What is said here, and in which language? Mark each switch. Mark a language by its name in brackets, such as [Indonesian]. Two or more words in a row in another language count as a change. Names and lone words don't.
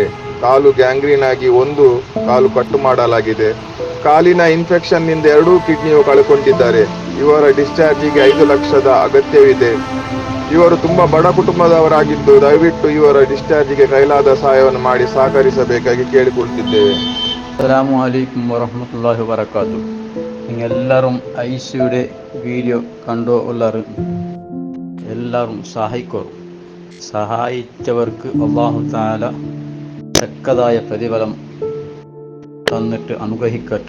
[Kannada] ಕಾಲು ಗ್ಯಾಂಗ್ರೀನ್ ಆಗಿ ಒಂದು ಕಾಲು ಕಟ್ಟು ಮಾಡಲಾಗಿದೆ. ಕಾಲಿನ ಇನ್ಫೆಕ್ಷನ್ನಿಂದ 2 ಕಿಡ್ನಿಯು ಕಳ್ಕೊಂಡಿದ್ದಾರೆ. ಇವರ ಡಿಸ್ಚಾರ್ಜಿಗೆ 5 ಲಕ್ಷದ ಅಗತ್ಯವಿದೆ. ಇವರು ತುಂಬ ಬಡ ಕುಟುಂಬದವರಾಗಿದ್ದು, ದಯವಿಟ್ಟು ಇವರ ಡಿಸ್ಚಾರ್ಜಿಗೆ ಕೈಲಾದ ಸಹಾಯವನ್ನು ಮಾಡಿ ಸಹಕರಿಸಬೇಕಾಗಿ ಕೇಳಿಕೊಳ್ತಿದ್ದೇವೆ. [Arabic] السلام عليكم ورحمة الله وبركاته. [Malayalam] നിങ്ങളെല്ലാവരും ഐസിയുടെ വീഡിയോ കണ്ടോ എല്ലാവരും സഹായിച്ചവർക്ക് [Arabic] الله تعالى [Malayalam] തക്കതായ പ്രതിഫലം തന്നിട്ട് അനുഗ്രഹിക്കട്ടെ.